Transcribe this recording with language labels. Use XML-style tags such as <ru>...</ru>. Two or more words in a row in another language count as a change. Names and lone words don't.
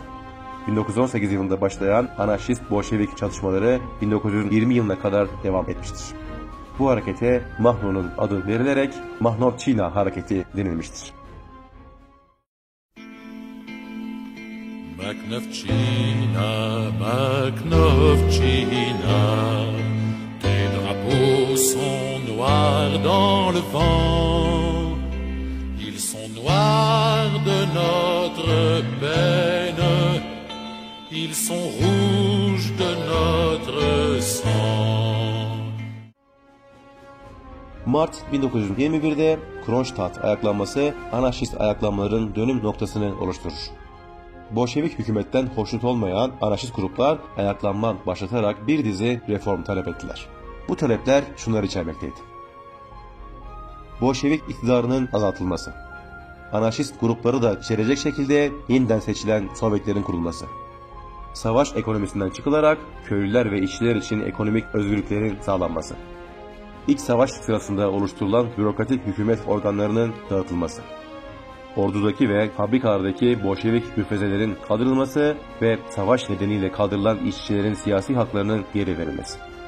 <tr>1918 yılında başlayan anarşist-Bolşevik çatışmaları 1920 yılına kadar devam etmiştir. Bu harekete Makhno'nun adı verilerek Mahnovçina hareketi denilmiştir. Makhnovçina, Makhnovçina,</tr> <fr>tes drapeaux sont noirs dans le vent, ils sont noirs de notre Ils sont rouges de notre sang.</fr> <tr>Mart 1921'de Kronstadt ayaklanması anarşist ayaklanmaların dönüm noktasını oluşturur. Bolşevik hükümetten hoşnut olmayan anarşist gruplar ayaklanma başlatarak bir dizi reform talep ettiler. Bu talepler şunları içermekteydi: Bolşevik iktidarının azaltılması, anarşist grupları da içerecek şekilde yeniden seçilen Sovyetlerin kurulması, savaş ekonomisinden çıkılarak köylüler ve işçiler için ekonomik özgürlüklerin sağlanması, İç savaş sırasında oluşturulan bürokratik hükümet organlarının dağıtılması, ordudaki ve fabrikalardaki Bolşevik müfrezelerin kaldırılması ve savaş nedeniyle kaldırılan işçilerin siyasi haklarının geri verilmesi.</tr>